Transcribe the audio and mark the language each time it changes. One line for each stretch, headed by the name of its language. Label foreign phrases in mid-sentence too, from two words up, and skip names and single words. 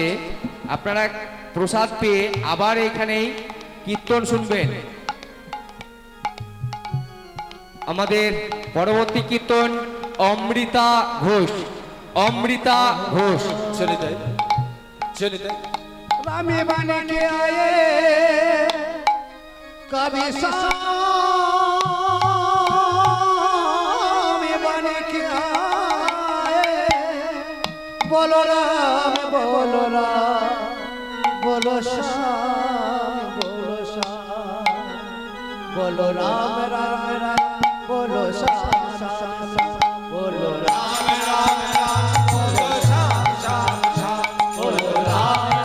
Bangla: আপনারা প্রসাদ পেয়ে আবার এখানেই কীর্তন শুনবেন। আমাদের পরবর্তী কীর্তন অমৃতা ঘোষ। অমৃতা ঘোষ। জনিতাই জনিতাই
Hindi: रामे बन के आए कभी सामे बन के आए बोलो राम बोलो राम बोलो श्याम बोलो श्याम बोलो राम राम राम बोलो श्याम श्याम बोलो राम राम राम बोलो श्याम श्याम श्याम बोलो राम